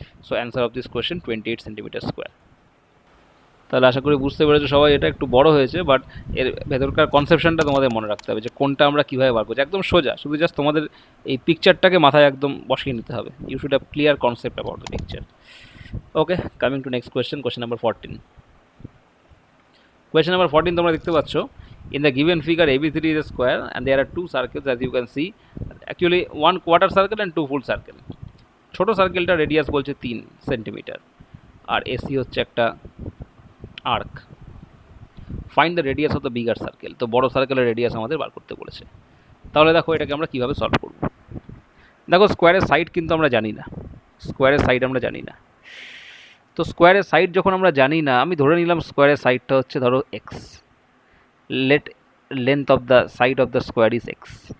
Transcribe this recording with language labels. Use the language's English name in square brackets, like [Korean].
[English] So answer of this question 28 centimetre square. [Bangla] তাহলে আশা করি বুঝতে পেরেছো সবাই, এটা একটু বড় হয়েছে, বাট এর ভেতরকার কনসেপশনটা তোমাদের মনে রাখতে হবে যে কোনটা আমরা কীভাবে বার করছি, একদম সোজা, শুধু জাস্ট তোমাদের এই পিকচারটাকে মাথায় একদম বসিয়ে নিতে হবে। [English] You should have clear concept about the picture. Okay, coming to next question, question number 14। Question number 14 [Bangla] তোমরা দেখতে পাচ্ছ, [English] in the given figure AB3 is a square and there are two circles as you can see, actually one quarter circle and two full circle। [Bangla] ছোট সার্কেলটা radius বলছে 3 centimetre, আর AC হচ্ছে একটা arc. [English] find the radius of the bigger circle, [Bangla] তো বড় সার্কেলের radius আমাদের বার করতে বলেছে। তাহলে দেখো এটাকে আমরা কীভাবে সলভ করব। দেখো স্কোয়ারের সাইড কিন্তু আমরা জানি না, স্কোয়ারের সাইড আমরা জানি না, তো স্কোয়ারের সাইড যখন আমরা জানি না, আমি ধরে নিলাম স্কোয়ারের সাইডটা হচ্ছে ধরো x, [English] Let length of the side of the square is x.